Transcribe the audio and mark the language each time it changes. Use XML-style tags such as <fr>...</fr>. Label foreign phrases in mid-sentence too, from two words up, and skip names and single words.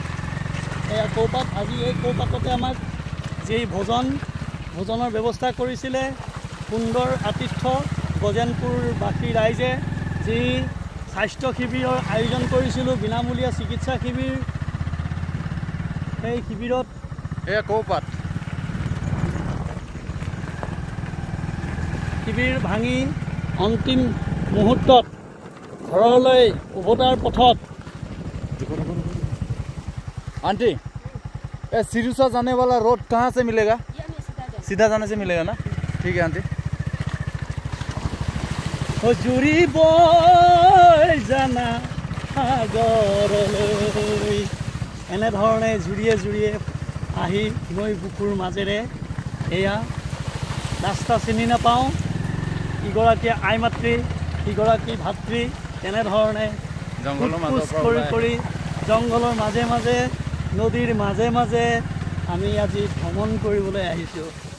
<as>আজি এই কৌপাততে আমাক যি ভোজনৰ ব্যৱস্থা কৰিছিলে, সুন্দৰ আতিথ্য গজেনপুৰবাসী ৰাইজে যি স্বাস্থ্য শিবিৰৰ আয়োজন কৰিছিলোঁ, বিনামূলীয়া চিকিৎসা শিবিৰ, সেই শিবিৰত এয়া কৌপাত শিবিৰ ভাঙি অন্তিম মুহূৰ্তত ঘৰলৈ উভতাৰ পথত</as> <hi>आंटी ये सिरुसा जाने वाला रोड कहाँ से मिलेगा? सीधा जाने से मिलेगा ना? ठीक है आंटी।</hi> <as>জুৰি বৈ জানা সাগৰলৈ, এনেধৰণে জুৰিয়ে জুৰিয়ে আহি নৈ বুকুৰ মাজেৰে এয়া ৰাস্তা চিনি নাপাওঁ, ইগৰাকী আই মাতৃ সিগৰাকী ভাতৃ, তেনেধৰণে কৰি জংঘলৰ মাজে মাজে নদীৰ মাজে মাজে আমি আজি ভ্ৰমণ কৰিবলৈ আহিছোঁ।</as>